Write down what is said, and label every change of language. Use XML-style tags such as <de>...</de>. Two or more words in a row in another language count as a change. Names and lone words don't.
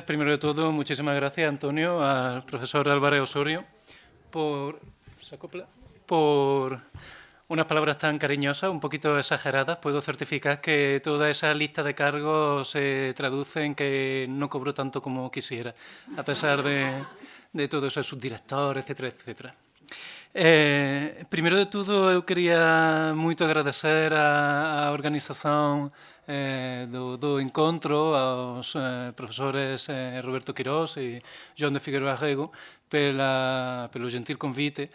<es>Primero de todo, muchísimas gracias, Antonio, al profesor Álvarez Osorio, por unas palabras tan cariñosas, un poquito exageradas. Puedo certificar que toda esa lista de cargos se traduce en que no cobró tanto como quisiera, a pesar de todo eso, subdirector, etcétera, etcétera.</es> <gl>Primeiro de tudo, eu quería moito agradecer a organización do encontro aos profesores Roberto Quirós e Joan de Figueroa Rego pelo gentil convite.</gl>